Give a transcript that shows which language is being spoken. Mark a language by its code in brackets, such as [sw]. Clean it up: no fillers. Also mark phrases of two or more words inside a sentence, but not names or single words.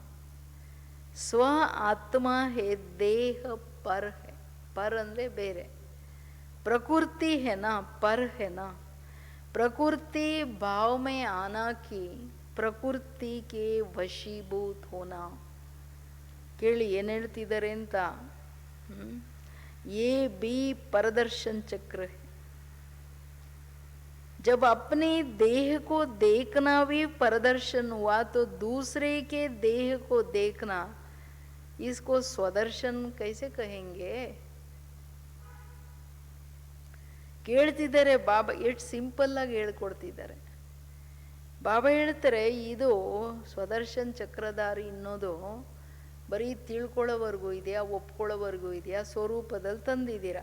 [hi] स्व आत्मा है, देह पर है। पर अंदरे बेरे, प्रकृति है ना, पर है ना। प्रकृति भाव में आना की प्रकृति के वशीभूत होना. [kn] ಕೇಳಿ ಏನು ಹೇಳ್ತಿದ್ದಾರೆ ಅಂತ. [hi] ये भी परदर्शन चक्र है. जब अपने देह को देखना भी परदर्शन हुआ तो दूसरे के देह को देखना, इसको स्वदर्शन कैसे कहेंगे? [kn] ಕೇಳ್ತಿದ್ದಾರೆ ಬಾಬಾ, ಎಷ್ಟು ಸಿಂಪಲ್ ಆಗಿ ಹೇಳ್ಕೊಡ್ತಿದ್ದಾರೆ. ಬಾಬಾ ಹೇಳ್ತಾರೆ ಇದು ಸ್ವದರ್ಶನ್ ಚಕ್ರಧಾರಿ ಅನ್ನೋದು ಬರೀ ತಿಳ್ಕೊಳ್ಳೋವರೆಗೂ ಇದೆಯಾ, ಒಪ್ಕೊಳ್ಳೋವರೆಗೂ ಇದೆಯಾ? ಸ್ವರೂಪದಲ್ಲಿ ತಂದಿದ್ದೀರಾ.